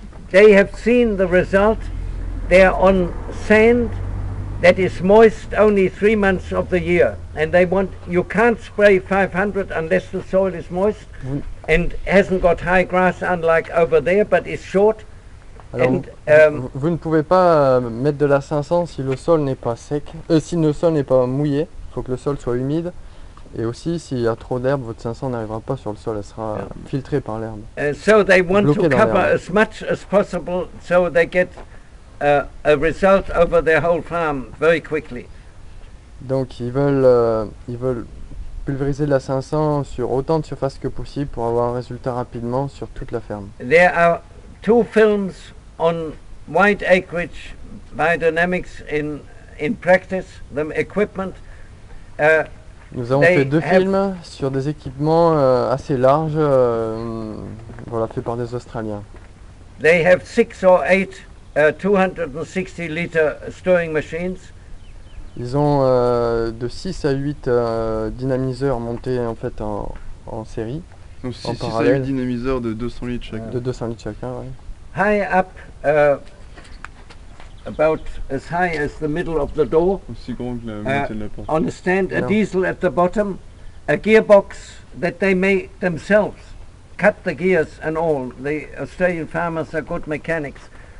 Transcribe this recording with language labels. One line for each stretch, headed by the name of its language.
English: They have seen the result. They are on sand that is moist only 3 months of the year, and you can't spray 500 unless the soil is moist and hasn't got high grass, unlike over there, but is short.
French: Alors, vous ne pouvez pas mettre de la 500 si le sol n'est pas sec, si le sol n'est pas mouillé. Il faut que le sol soit humide. Et aussi, s'il y a trop d'herbe, votre 500 n'arrivera pas sur le sol, elle sera filtrée par l'herbe.
English: So they want to cover as much as possible, so they get a result over their whole farm very quickly.
French: Donc ils veulent pulvériser de la 500 sur autant de surface que possible pour avoir un résultat rapidement sur toute la ferme.
English: There are 2 films on wide acreage biodynamics in practice, the equipment.
French: Nous avons fait 2 films sur des équipements assez larges, voilà, faits par des Australiens.
English: They have 6 or 8 260 litre stirring machines.
French: Ils ont de 6 à 8 dynamiseurs montés en fait en série. Donc en 6 à parallèle. 8 dynamiseurs de 200 litres chacun. De 200 litres chacun, oui.
English: High up, about as high as the middle of the door.
French: Aussi grand que la moitié de la porte.
English: On a stand, a diesel at the bottom, a gearbox that they make themselves, cut the gears and all. The Australian farmers are good mechanics.